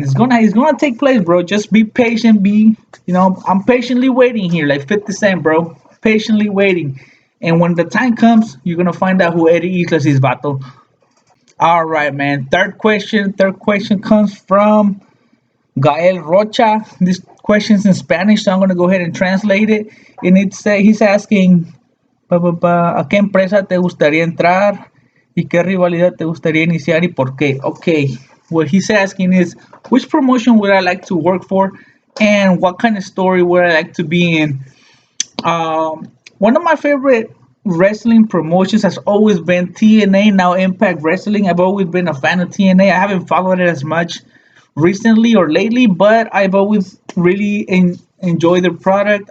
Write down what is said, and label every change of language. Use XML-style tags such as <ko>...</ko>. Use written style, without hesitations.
<en>It's gonna take place, bro. Just be patient. I'm patiently waiting here, like 50 Cent, bro. Patiently waiting. And when the time comes, you're gonna find out who Eddie Islas is, Vato. All right, man. Third question. Third question comes from Gael Rocha. This question's in Spanish, so I'm gonna go ahead and translate it. And he's asking,</en> <es>¿a qué empresa te gustaría entrar? ¿Y qué rivalidad te gustaría iniciar y por qué?</es> <en>Okay, what he's asking is, which promotion would I like to work for, and what kind of story would I like to be in? One of my favorite wrestling promotions has always been TNA, now Impact Wrestling. I've always been a fan of TNA. I haven't followed it as much recently or lately, but I've always really enjoyed their product.</en>